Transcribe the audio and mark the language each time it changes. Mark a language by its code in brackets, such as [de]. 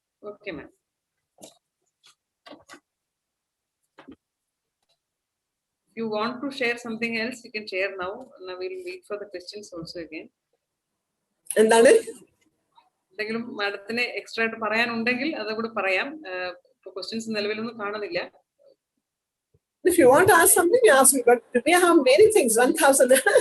[en] Okay, ma'am. If you want to share something else, you can share now. Now we'll wait for the questions also again. [ml] എന്താണ് എന്തെങ്കിലും മാഡത്തിന് extra ആയിട്ട് പറയാനുണ്ടെങ്കിൽ അതുകൂടെ പറയാം. Questions നിലവിലൊന്നും കാണുന്നില്ല. [en] If you want to ask something, you ask me. But today I have many things. 1,000.